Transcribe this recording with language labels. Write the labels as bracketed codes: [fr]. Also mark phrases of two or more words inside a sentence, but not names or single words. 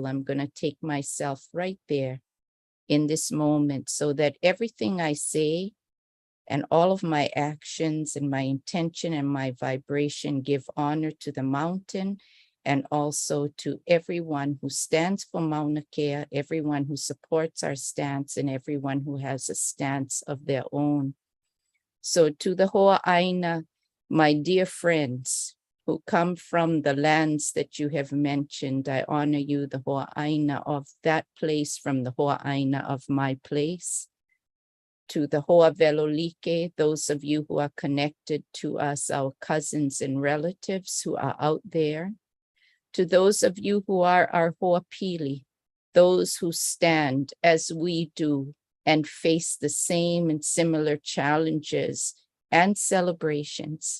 [en] I'm going to take myself right there in this moment so that everything I say and all of my actions and my intention and my vibration give honor to the mountain and also to everyone who stands for Mauna Kea, everyone who supports our stance, and everyone who has a stance of their own. So to the [haw] Hoa ʻāina, [en] my dear friends who come from the lands that you have mentioned, I honor you, the [haw] Hoa ʻāina [en] of that place from the [haw] Hoa ʻāina [en] of my place. To the [haw] Hoa Velolike, [en] those of you who are connected to us, our cousins and relatives who are out there. To those of you who are our [haw] Hoa Pili, [en] those who stand as we do and face the same and similar challenges and celebrations.